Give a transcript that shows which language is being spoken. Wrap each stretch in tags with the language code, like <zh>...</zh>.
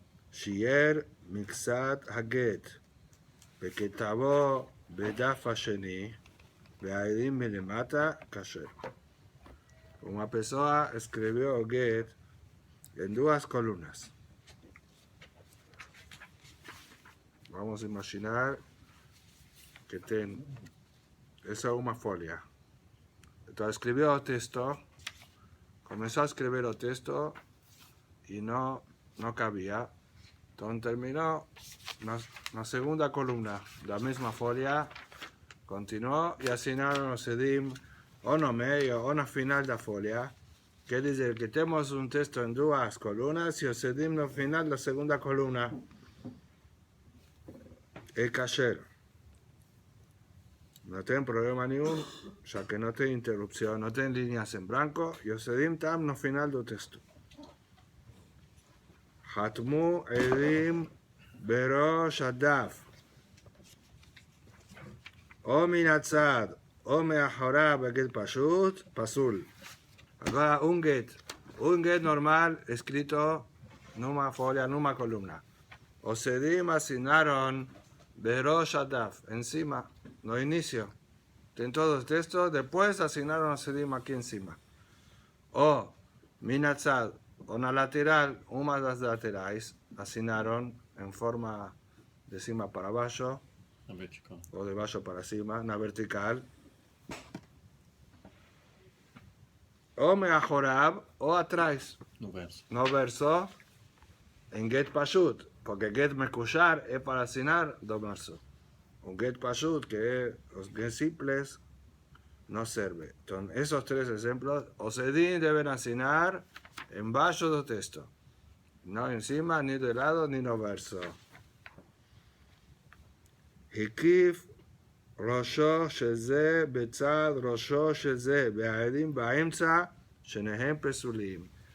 <he>Shier Mixat Haget וכתבו בדף השני והעדים מלמטה kasher.</he> <pt>Una pessoa escreveu o get en duas columnas. Vamos a imaginar que tem essa é uma folha. Então escreveu o texto, começou a escrever o texto e não cabia. Então terminou na segunda coluna da mesma folha, continuou e assinaram os edim ou no meio ou no final da folha. Quer dizer que temos um texto em duas colunas e os edim no final da segunda coluna. É kasher. Não tem problema nenhum, já que não tem interrupção, não tem linhas em branco e os edim estão no final do texto.</pt> <he>חתמו עדים בראש הדף, או מן הצד, או מאחוריו בגט פשוט, פסול.</he> <pt>Agora, um get normal escrito numa folha, numa coluna. Os edim assinaram</pt> <he>בראש הדף,</he> <pt>encima, no inicio. Tem todos os textos, depois assinaram os edim aqui em cima. O</pt> <he>מן הצד,</he> <pt>o na lateral, uma das laterais, assinaram em forma de cima para baixo, Na vertical. ou de baixo para cima, na vertical. Ou meachorav, ou atrás, No verso. no verso, em get pashut, porque get mekushar é para assinar do verso. Um get pashut, que é os get simples, não serve. Então, esses três exemplos, os edim devem assinar embaixo do texto. Não em cima, nem do lado, nem no verso.</pt> <he>הקיף ראשו של זה בצד ראשו של זה, והעדים באמצע, שניהם פסולים.</he>